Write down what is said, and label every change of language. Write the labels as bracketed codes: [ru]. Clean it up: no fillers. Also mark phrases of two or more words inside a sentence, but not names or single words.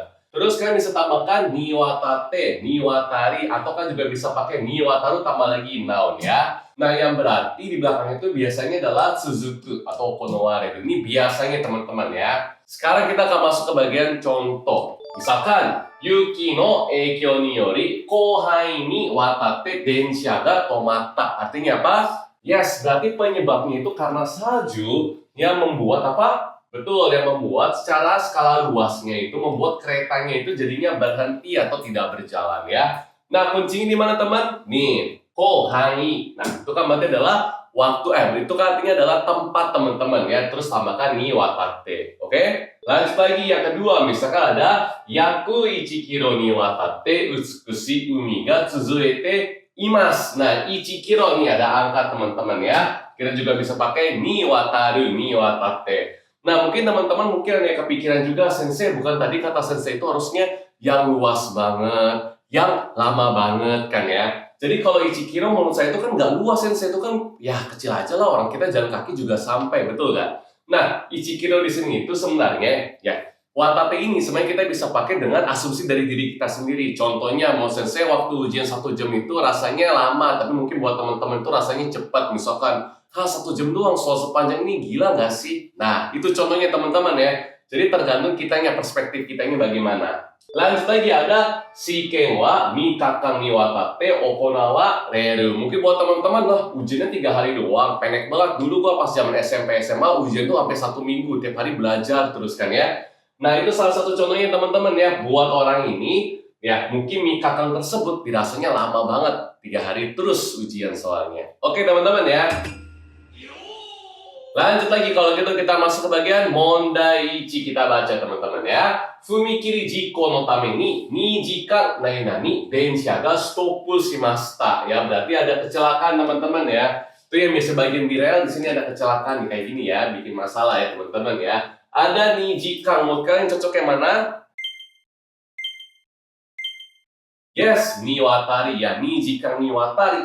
[id] Terus kan bisa tambahkan [ja] にわたって、にわたり, [id] atau kan juga bisa pakai niwataru tambah lagi noun ya. Nah, yang berarti di belakang itu biasanya adalah suzuku atau okonoware. Ini biasanya teman-teman ya. Sekarang kita akan masuk ke bagian contoh. [ja] 雪の影響により広範囲にわたって電車が止まった. [id] Artinya apa? Yes, berarti penyebabnya itu karena salju yang membuat apa? Betul, yang membuat secara skala luasnya itu membuat keretanya itu jadinya berhenti atau tidak berjalan ya. Nah, kuncinya di mana teman? Nih, kohai. Nah, itu kan berarti adalah waktu, itu kan artinya adalah tempat teman-teman ya. Terus tambahkan [ja] にわたって. [id] Oke? Lanjut lagi yang kedua, misalkan ada [ja] 約1キロにわたって美しい海が続いています. [id] Nah, 1 kilo nih ada angka teman-teman ya. Kita juga bisa pakai [ja] にわたる、にわたって. [id] Nah, mungkin teman-teman mungkin ada kepikiran juga, sensei bukan tadi kata sensei itu harusnya yang luas banget, yang lama banget kan ya. Jadi kalau Ichikiro menurut saya itu kan nggak luas, sensei itu kan ya kecil aja lah, orang kita jalan kaki juga sampai, betul kan? Nah, Ichikiro di sini itu sebenarnya ya watate ini sebenarnya kita bisa pakai dengan asumsi dari diri kita sendiri. Contohnya, mau sensei waktu ujian 1 jam itu rasanya lama, tapi mungkin buat teman-teman itu rasanya cepat. Misalkan, 1 jam doang soal sepanjang ini, gila nggak sih? Nah, itu contohnya teman-teman ya. Jadi tergantung kitanya, perspektif kitanya bagaimana. Lanjut lagi ada [ja] 試験は三日間にわたって行われる. [id] Mungkin buat teman-teman lah, ujiannya 3 hari doang, pendek banget. Dulu gua pas zaman SMP SMA ujian tuh sampai 1 minggu, tiap hari belajar terus kan ya. Nah, itu salah satu contohnya teman-teman ya. Buat orang ini ya mungkin mikakang tersebut dirasanya lama banget, 3 hari terus ujian soalnya. Oke teman-teman ya. Lanjut lagi, kalau gitu kita masuk ke bagian [ja] 問題一, [id] kita baca teman-teman ya. [ja] 踏切事故のために2時間なに電車がストップしました. [id] Ya, berarti ada kecelakaan teman-teman ya. Itu yang biasa bagian di rel, di sini ada kecelakaan kayak gini ya, bikin masalah ya teman-teman ya. Ada 2 jikan, menurut kalian cocok yang mana? Yes, niwatari ya, [ja] 2時間にわたり.